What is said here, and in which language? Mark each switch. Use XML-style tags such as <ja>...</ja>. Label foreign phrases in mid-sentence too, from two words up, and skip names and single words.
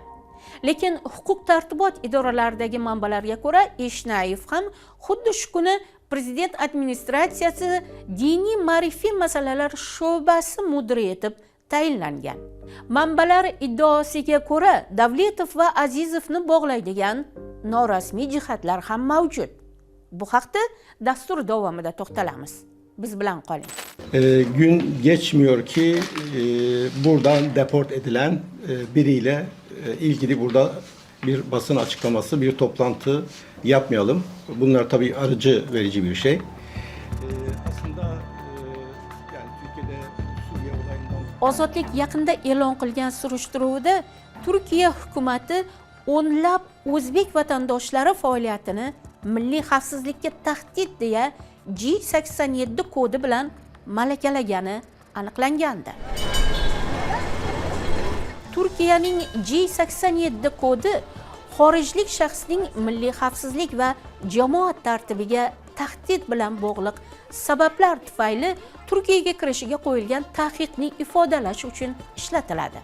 <uz>Lekin huquq tartibot idoralaridagi manbalarga ko'ra Eshnayev ham xuddi shu kuni prezident administratsiyasi diniy ma'rifiy masalalar sho'basi mudiri etib tayinlangan. Manbalar iddaosiga ko'ra Davletov va Azizovni bog'laydigan norasmiy jihatlar ham mavjud. Bu haqda dastur davomida to'xtalamiz. Biz bilan qoling.</uz> <tr>Gün geçmiyor ki buradan deport edilen biriyle ilgili burada bir basın açıklaması, bir toplantı yapmayalım. Bunlar tabii arıcı verici bir şey. Aslında yani Türkiye'de Suriye olayından...</tr> <uz>Ozodlik yaqinda e'lon qilgan surishtiruvda Turkiya hukumatı o'nlab o'zbek vatandoshlari faoliyatini milliy xavfsizlikka tahdid deya G87 kodi bilan malakalagani aniqlangandi. Turkiyaning G87 kodi xorijlik shaxsning milliy xavfsizlik va jamoat tartibiga tahdid bilan bog'liq sabablar tufayli Turkiyaga kirishiga qo'yilgan taqiqni ifodalash uchun ishlatiladi.</uz>